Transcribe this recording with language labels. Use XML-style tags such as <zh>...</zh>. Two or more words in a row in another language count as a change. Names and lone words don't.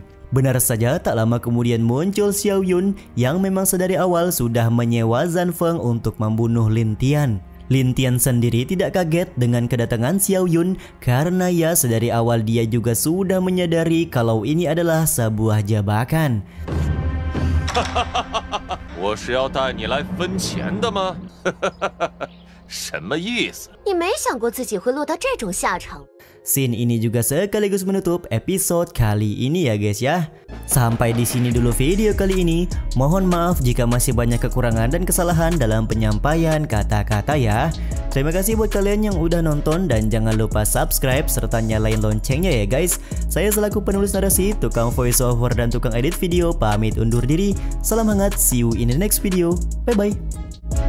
<id>Benar saja, tak lama kemudian muncul Xiao Yun yang memang sedari awal sudah menyewa Zhan Feng untuk membunuh Lin Tian. Lin Tian sendiri tidak kaget dengan kedatangan Xiao Yun karena ya sedari awal dia juga sudah menyadari kalau ini adalah sebuah jebakan.</id> <zh>我是要带你来分钱的吗？什么意思？你没想过自己会落到这种下场。</zh> <id>Scene ini juga sekaligus menutup episode kali ini ya guys ya. Sampai di sini dulu video kali ini. Mohon maaf jika masih banyak kekurangan dan kesalahan dalam penyampaian kata-kata ya. Terima kasih buat kalian yang udah nonton dan jangan lupa subscribe serta nyalain loncengnya ya guys. Saya selaku penulis narasi, tukang</id> <en>voice over</en> <id>dan tukang edit video pamit undur diri. Salam hangat,</id> <en>see you in the next video. Bye bye.</en>